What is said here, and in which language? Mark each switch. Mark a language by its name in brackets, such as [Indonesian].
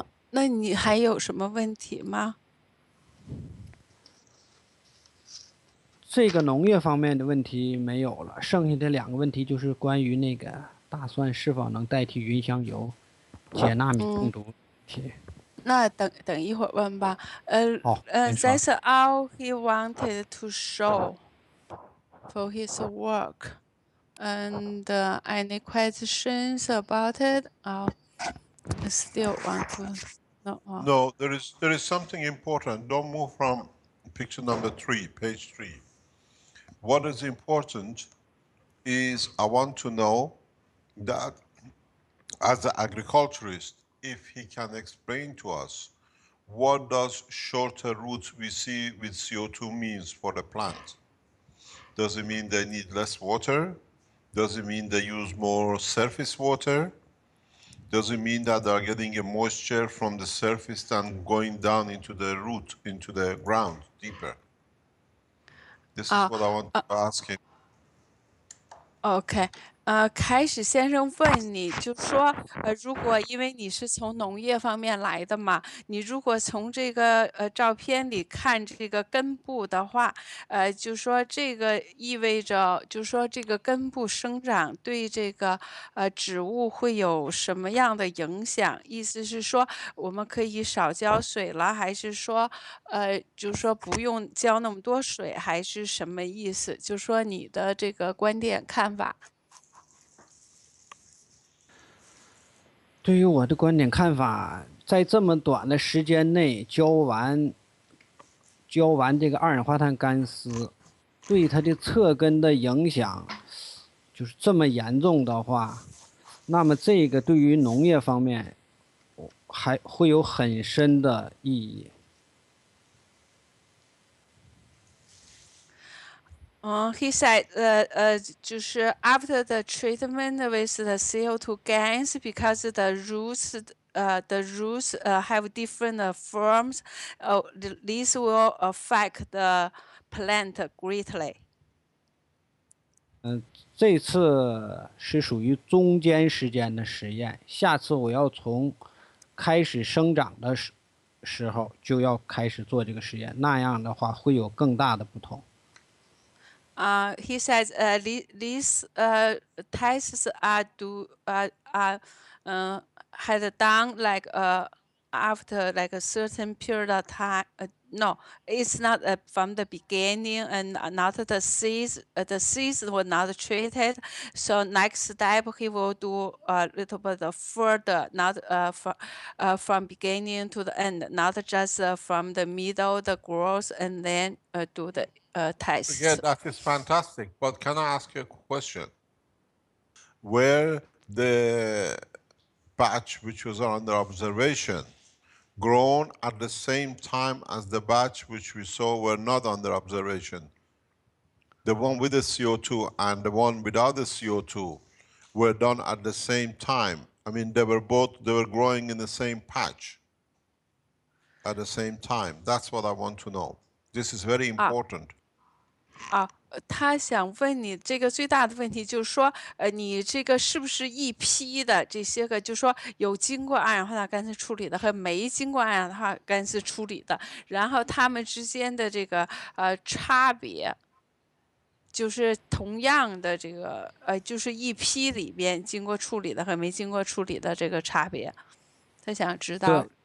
[Chinese] 那你还有什么问题吗？这个农业方面的问题没有了，剩下的2个问题就是关于那个大蒜是否能代替芸香油解纳米中毒问题。那等一会儿问吧。好， [English] That's all he wanted to show for his work. And any questions about it? I still want to know. No, there is something important. Don't move from picture number 3, page 3. What is important is I want to know that as an agriculturist, if he can explain to us what does shorter routes we see with CO2 means for the plant. Does it mean they need less water? Does it mean they use more surface water? Does it mean that they are getting a moisture from the surface and going down into the root, into the ground deeper? This is what I want to ask him. [Chinese] OK，开始先生问你，就说，如果因为你是从农业方面来的嘛，你如果从这个照片里看这个根部的话，就说这个意味着，就说这个根部生长对这个植物会有什么样的影响？意思是说，我们可以少浇水了，还是说，就说不用浇那么多水，还是什么意思？就说你的这个观点看法。对于我的观点看法，在这么短的时间内浇完这个二氧化碳干丝，对它的侧根的影响就是这么严重的话，那么这个对于农业方面还会有很深的意义。 [English] He said, [Chinese] 就是 [English] after the treatment with the CO2 gas, because the roots, have different forms, this will affect the plant greatly. [Chinese] 这次是属于中间时间的实验，下次我要从开始生长的时候就要开始做这个实验，那样的话会有更大的不同。 [English] He says, these tests are had done like after like a certain period of time. No, it's not from the beginning, and not the seeds. The seeds were not treated. So next step, he will do a little bit further, not from beginning to the end, not just from the middle, the growth, and then do the tests. Yeah, that is fantastic. But can I ask you a question? Where the batch which was under observation grown at the same time as the batch which we saw were not under observation, the one with the CO2 and the one without the CO2 were done at the same time. I mean, they were growing in the same patch at the same time. That's what I want to know. This is very important. [Chinese] 他想问你这个最大的问题就是说，你这个是不是一批的这些个，就是说有经过二氧化碳干丝处理的和没经过二氧化碳干丝处理的，然后它们之间的这个差别，就是同样的这个就是一批里边经过处理的和没经过处理的这个差别，他想知道